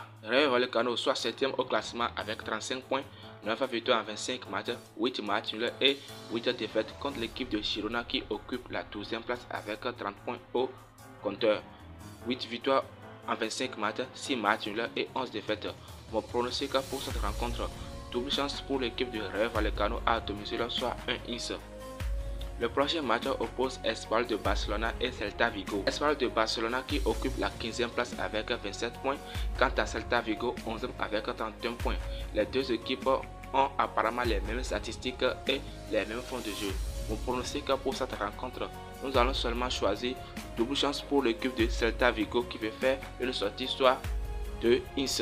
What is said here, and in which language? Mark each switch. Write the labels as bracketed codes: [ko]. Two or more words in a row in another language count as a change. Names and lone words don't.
[fr] Rayo Vallecano soit 7e au classement avec 35 points, 9 victoires en 25 matchs, 8 matchs nuls et 8 défaites contre l'équipe de Girona qui occupe la 12e place avec 30 points au compteur. 8 victoires en 25 matchs, 6 matchs nuls et 11 défaites. Mon pronostic pour cette rencontre, double chance pour l'équipe de Rayo Vallecano à domicile soit 1-1. Le prochain match oppose Espanyol de Barcelona et Celta Vigo. Espanyol de Barcelona qui occupe la 15e place avec 27 points, quant à Celta Vigo 11e avec 31 points. Les deux équipes ont apparemment les mêmes statistiques et les mêmes fonds de jeu. Mon pronostic pour cette rencontre, nous allons seulement choisir double chance pour l'équipe de Celta Vigo qui veut faire une sortie soit 2-1.